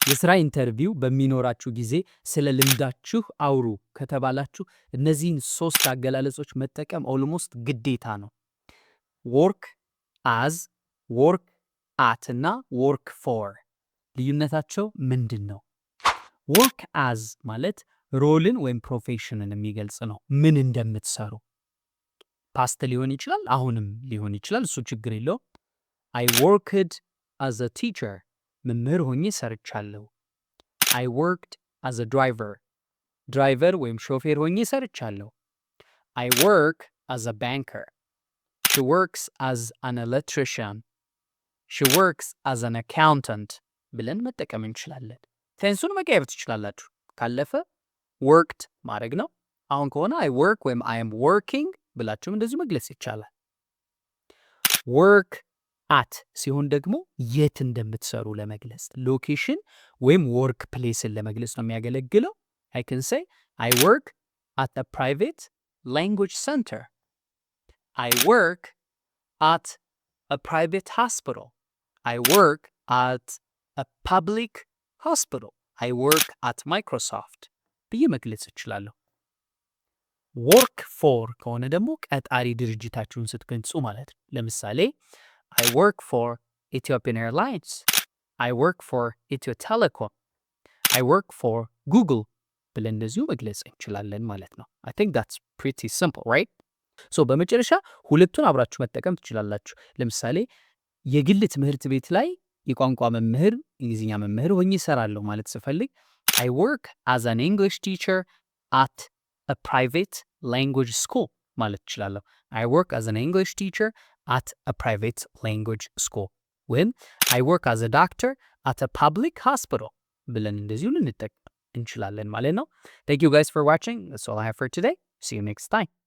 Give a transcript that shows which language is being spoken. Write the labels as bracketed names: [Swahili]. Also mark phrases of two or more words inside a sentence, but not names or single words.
[Amharic] የስራ ኢንተርቪው በሚኖራችሁ ጊዜ ስለ ልምዳችሁ አውሩ ከተባላችሁ እነዚህን 3 አገላለጾች መጠቀም ኦልሞስት ግዴታ ነው። [English] work as, work at [Amharic] እና [English] work for [Amharic] ልዩነታቸው ምንድን ነው? work as ማለት ሮልን ወይም ፕሮፌሽንን የሚገልጽ ነው። ምን እንደምትሰሩ ፓስት ሊሆን ይችላል፣ አሁንም ሊሆን ይችላል። እሱ ችግር የለውም። [English] I worked as a teacher [Amharic] መምህር ሆኜ ሰርቻለሁ። [English] I worked as a [Amharic] ድራይቨር ወይም ሾፌር ሆኜ ሰርቻለሁ። [English] I work as a banker. She works as an electrician. She works as an accountant [Amharic] ብለን መጠቀም እንችላለን። ቴንሱን መቀየር ትችላላችሁ። ካለፈ worked ማድረግ ነው። አሁን ከሆነ [English] I work [Amharic] ወይም [English] I am working [Amharic] ብላችሁም እንደዚሁ መግለጽ ይቻላል። [English] work at [Amharic] ሲሆን ደግሞ የት እንደምትሰሩ ለመግለጽ ሎኬሽን ወይም [English] work place [Amharic] ለመግለጽ ነው የሚያገለግለው። [English] I can say I work at a private language center. I work at a private hospital. I work at a public hospital. I work at Microsoft [Amharic] ብዬ መግለጽ እችላለሁ። [English] work for [Amharic] ከሆነ ደግሞ ቀጣሪ ድርጅታችሁን ስትገልጹ ማለት ነው። ለምሳሌ [English] I work for Ethiopian Airlines. I work for Ethio Telecom. I work for Google [Amharic] ብለን እንደዚሁ መግለጽ እንችላለን ማለት ነው። [English] I think that's pretty simple, right? [Amharic] So በመጨረሻ ሁለቱን አብራችሁ መጠቀም ትችላላችሁ። ለምሳሌ የግል ትምህርት ቤት ላይ የቋንቋ መምህር፣ እንግሊዝኛ መምህር ሆኜ እሰራለሁ ማለት ስፈልግ [English] I work as an English teacher at a private language school [Amharic] ማለት እችላለሁ። [English] I work as an English teacher at a private language school [Amharic] ወይም [English] I work as a doctor at a public hospital [Amharic] ብለን እንደዚሁ ልንጠቀም እንችላለን ማለት ነው። [English] Thank you guys for watching. That's all I have for today. See you next time.